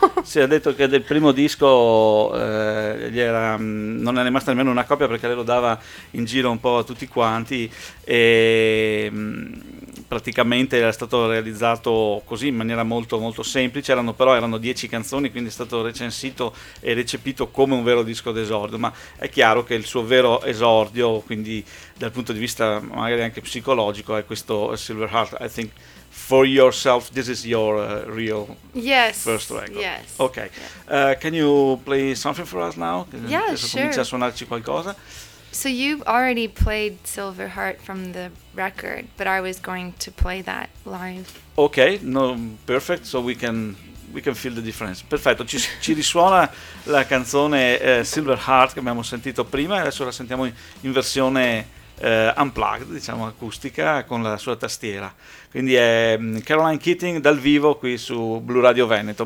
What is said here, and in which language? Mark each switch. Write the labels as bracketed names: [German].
[Italian] Si è detto che del primo disco gli era, non è rimasta nemmeno una copia perché lei lo dava in giro un po' a tutti quanti e praticamente era stato realizzato così in maniera molto molto semplice, erano 10 canzoni, quindi è stato recensito e recepito come un vero disco d'esordio, ma è chiaro che il suo vero esordio, quindi dal punto di vista magari anche psicologico, è questo Silver Heart. [English] I think for yourself, this is your real yes, first record. Yes. Okay. Yeah. Can you play something for us now? Yeah, sure. [Italian] Cominci a suonarci qualcosa. [English] So you've already played Silver Heart from the record, but I was going to play that live. Okay. No. Perfect. So we can feel the difference. Perfetto. [Italian] Ci risuona la canzone Silver Heart che abbiamo sentito prima e adesso la sentiamo in versione unplugged, diciamo acustica, con la sua tastiera. Quindi è Caroline Keating dal vivo qui su Blu Radio Veneto.